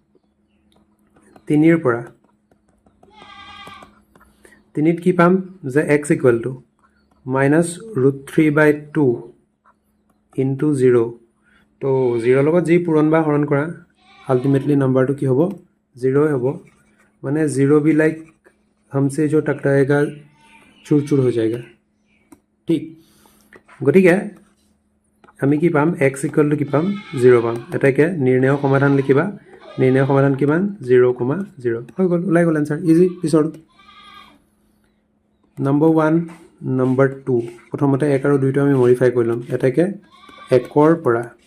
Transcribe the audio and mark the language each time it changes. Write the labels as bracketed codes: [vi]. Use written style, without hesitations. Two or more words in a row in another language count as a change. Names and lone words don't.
[as] 3 ৰ পৰা 3ত কি পাম যে x [en] equal to minus [as] √3/2 ইনটু 0 তো 0 লগত যি পূৰণ বা হৰণ কৰা আল্টিমেটলি নাম্বাৰটো কি হ'ব 0 হ'ব মানে 0 [hi] भी लाइक हमसे जो टकराएगा चूर चूर हो जाएगा [as] ठीक গতিকে আমি কি পাম x [en] equal to [as] কি পাম 0 পাম এটাকে নিৰ্ণয় সমাধান লিখিবা নিৰ্ণয় সমাধান কিমান 0,0 হৈ গ'ল ওলাই গ'ল [en] answer easy [as] পিছৰ নম্বৰ 1 নম্বৰ 2 প্ৰথমতে 1 আৰু 2 টো আমি মডিফাই কৰি ল'ম এটাকে 1 ৰ পৰা